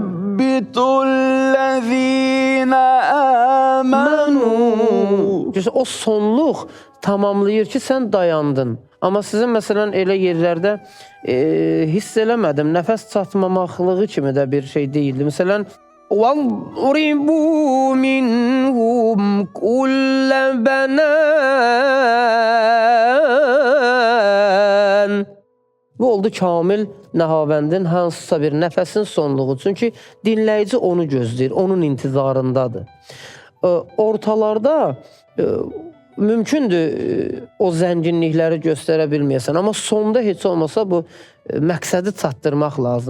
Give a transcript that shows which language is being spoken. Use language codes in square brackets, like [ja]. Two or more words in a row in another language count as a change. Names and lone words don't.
[ar] فثبتوا الذين آمنوا. [az] O sonluq tamamlayır ki, sən dayandın. Amma sizin məsələn elə yerlərdə hiss eləmədim, nəfəs çatmamaqlığı kimi də bir şey deyildi. Məsələn, [ar] وَضْرِبُوا مِنْهُمْ كُلَّ بَنَانٍ. [az] Bu oldu kamil nəhavəndin hansısa bir nəfəsin sonluğu. Çünki dinləyici onu gözləyir, onun intizarındadır. Ortalarda mümkündür o zənginlikləri göstərə bilməyəsən, amma sonda heç olmasa bu məqsədi çatdırmaq lazımdır.